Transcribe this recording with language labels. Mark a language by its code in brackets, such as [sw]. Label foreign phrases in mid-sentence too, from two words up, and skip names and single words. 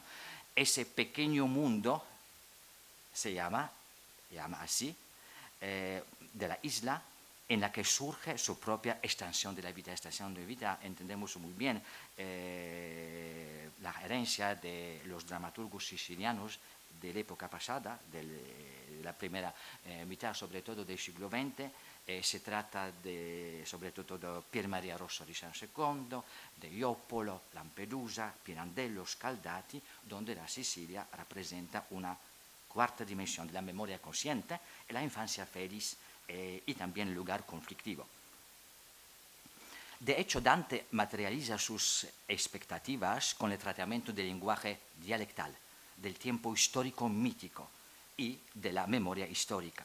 [es] Ese pequeño mundo se llama así, de la isla en la que surge su propia extensión de la vida. Extensión de vida, entendemos muy bien la herencia de los dramaturgos sicilianos de la época pasada, de la primera mitad, sobre todo del siglo XX. Se trata sobre todo de Pier Maria Rosso di San Secondo, de Ioppolo, Lampedusa, Pirandello, Scaldati, donde la Sicilia representa una cuarta dimensión de la memoria consciente y la infancia feliz y también el lugar conflictivo. De hecho, Dante materializa sus expectativas con el tratamiento del lenguaje dialectal, del tiempo histórico mítico y de la memoria histórica.